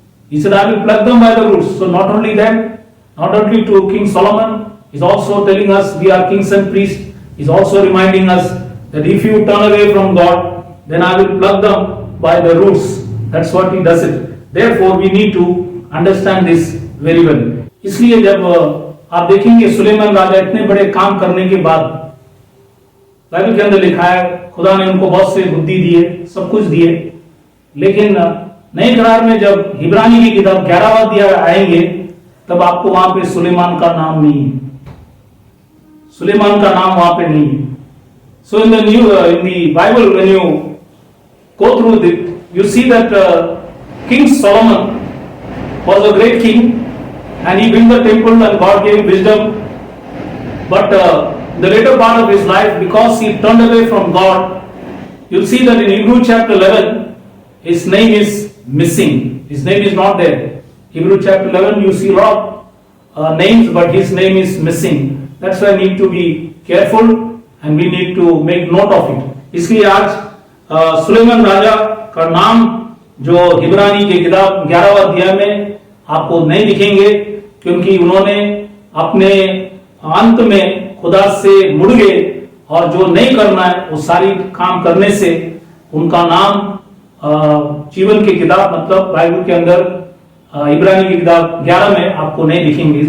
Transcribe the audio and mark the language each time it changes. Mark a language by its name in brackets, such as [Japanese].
[English] He said, "I will pluck them by the roots." So not only them, not only to King Solomon, He's also telling us we are kings and priests. He's also reminding us that if you turn away from God, then I will pluck them by the roots. That's what He does it. Therefore we need to understand this very well. [Hindi] इसलिए जब आप देखेंगे सुलेमान राजा इतने बड़े काम करने के बाद, बाइबल के अंदर लिखा है खुदा ने उनको बहुत से बुद्धि दिए, सब कुछ दिए, लेकिन नए करार में जब इब्रानी की किताब 11वां अध्याय आएंगे तब आपको वहां पे सुलेमान का नाम नहीं है, सुलेमान का नाम वहां पे नहीं है। [English] So in the Bible, when you go through it, you see that King Solomon was a great king and he built the temple and God gave him wisdom. But the later part of his life, because he turned away from God, you'll see that in Hebrew chapter 11, his name is missing. His name is not there. Hebrew chapter 11, you see a lot of names, but his name is missing. That's why I need to be careful and we need to make note of it. [Hindi] इसलिए आज सुलेमान राजा का नाम जो हिब्रानी के किताब 11वां अध्याय में आपको नहीं दिखेंगे, क्योंकि उन्होंने अपने अंत में खुदा से मुड़ गए और जो नहीं करना है वो सारी काम करने से उनका नाम जीवन की किताब मतलब बाइबल के अंदर इब्रानी की किताब 11 में आपको नहीं दिखेंगे।